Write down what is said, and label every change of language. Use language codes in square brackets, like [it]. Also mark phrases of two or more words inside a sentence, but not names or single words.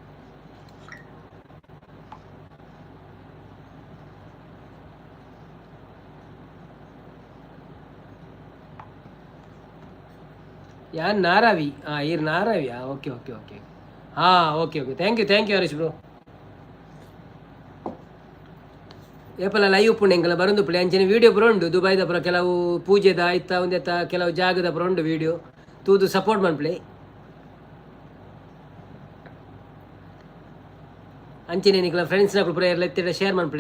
[tcy] ಯಾನ್ ನಾರಾವಿ? ಈರ್ ನಾರಾವಿಯಾ? [en] okay okay okay okay okay thank you Harish bro. [tcy] ಏಪಲ ಲೈವ್ ಪುಣ್ಯ ಎಂಕಲ ಬರೊಂದು ಪುಳೆ ಅಂಚನೆ ವೀಡಿಯೋ ಪುರ ಉಂಡು. ದುಬೈದ ಪುರ ಕೆಲವು ಪೂಜೆದ ಇತ್ತ ಒಂದೆತ್ತ ಕೆಲವು ಜಾಗದ ಪುರ ಉಂಡು ವೀಡಿಯೋ ತೂದು ಸಪೋರ್ಟ್ ಮಾಡ್ಪ್ಲೆ. ಅಂಚನೆ ನಿಕ್ಲ ಫ್ರೆಂಡ್ಸ್ನ ಪುರ ಎಲ್ಲ ಎತ್ತಿಡ ಶೇರ್ ಮಾಡ್ಪ್ಲೆ.